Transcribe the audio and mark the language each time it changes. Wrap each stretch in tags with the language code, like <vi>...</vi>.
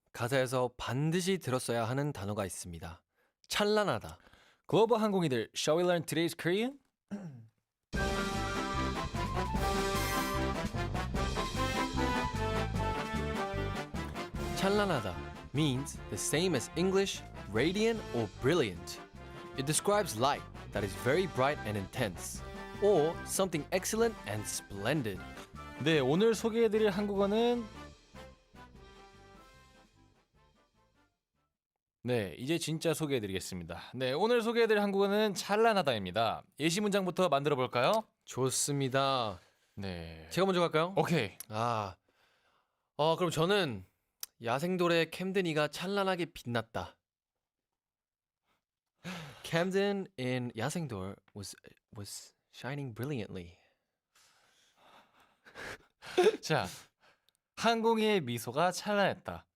<ko>가사에서 반드시 들었어야 하는 단어가 있습니다. 찬란하다. 글로벌 항공이들,</ko> <en>shall we learn today's Korean? 찬란하다 means the same as English, radiant or brilliant. It describes light that is very bright and intense, or something excellent and splendid.</en> <ko>네, 오늘 소개해드릴 한국어는 네, 이제 진짜 소개해드리겠습니다. 네, 오늘 소개해드릴 한국어는 찬란하다입니다. 예시 문장부터 만들어 볼까요? 좋습니다. 네, 제가 먼저 갈까요? 오케이. 그럼 저는 야생돌의 캠든이가 찬란하게 빛났다.</ko> <en>Camden in 야생돌 was shining brilliantly.</en> <ko>자, 항공이의 미소가 찬란했다.</ko>